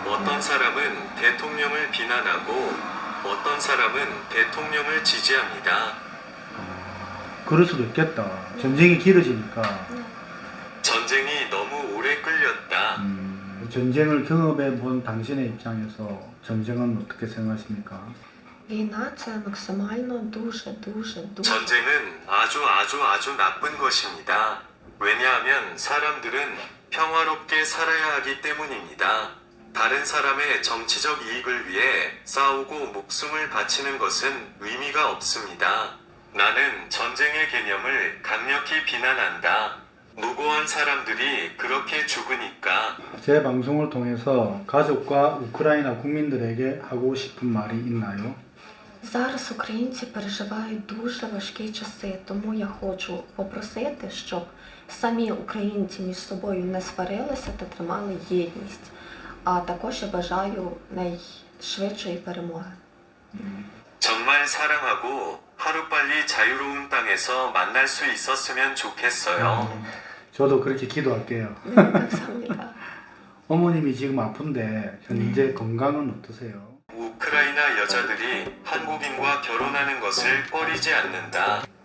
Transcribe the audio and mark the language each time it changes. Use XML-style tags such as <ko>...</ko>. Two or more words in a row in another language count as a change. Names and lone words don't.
<ko>어떤 사람은 대통령을 비난하고 어떤 사람은 대통령을 지지합니다. 그럴 수도 있겠다. 전쟁이 길어지니까. 전쟁이 너무 오래 끌렸다. 전쟁을 경험해 본 당신의 입장에서 전쟁은 어떻게 생각하십니까?</ko> <uk>війна це максимально дуже.</uk> <ko>전쟁은 아주 나쁜 것입니다. 왜냐하면 사람들은 평화롭게 살아야 하기 때문입니다. 다른 사람의 정치적 이익을 위해 싸우고 목숨을 바치는 것은 의미가 없습니다. 나는 전쟁의 개념을 강력히 비난한다. 무고한 사람들이 그렇게 죽으니까. 제 방송을 통해서 가족과 우크라이나 국민들에게 하고 싶은 말이 있나요?</ko> <uk>Зараз українці переживають дуже важкі часи, тому я хочу попросити, щоб самі українці між собою не сварилися та тримали єдність. А також я бажаю найшвидшої перемоги.</uk> <ko>정말 사랑하고 하루빨리 자유로운 땅에서 만날 수 있었으면 좋겠어요. 저도 그렇게 기도할게요. 네, 감사합니다. 어머님이 지금 아픈데 현재 건강은 어떠세요? 우크라이나 여자들이 한국인과 결혼하는 것을 꺼리지 않는다.</ko>